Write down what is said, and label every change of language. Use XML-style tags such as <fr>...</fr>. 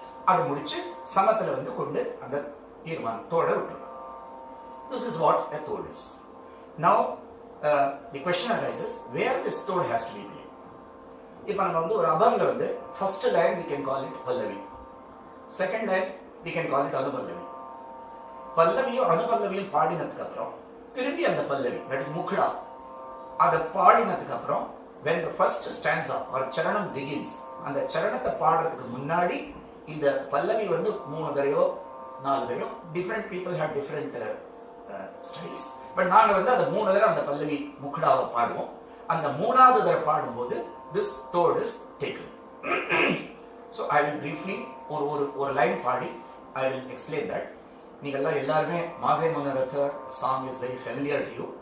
<ta>Adu mudichu samathila kondu and தீர்மானம் தோட விட்டுறோம்.</ta> <en>This is what a tod is. Now the question arises, where this tod has to be played.</en> <ta>இப்போ நம்ம ஒரு அபங்ல</ta> <en>first line we can call it pallavi, second line we can call it anupallavi.</en> <ta>பல்லவியும் அனுபல்லவியும் பாடினதுக்கு அப்புறம் திரும்பி அந்த பல்லவி, that is முக்டா, அதை பாடினதுக்கு அப்புறம்</ta> <en>when the first stanza or charanam begins,</en> <ta>அந்த சரணத்தை பாடுறதுக்கு முன்னாடி இந்த பல்லவி 3 தடவையோ 4 தடவையோ,</ta> <en>different people have different styles,</en> <ta>but நாங்க அதை 3 தடவை அந்த பல்லவி முக்டாவை பாடுவோம். அந்த 3வது தடவை பாடும்போது</ta> <en>this tod is taken. So I will briefly</en> <ta>ஒரு line body</ta> <en>I will explain that.</en> <ta>நீங்கள்லாம் எல்லாருமே மாசே மனோரத</ta> <en>song is very familiar to you.</en>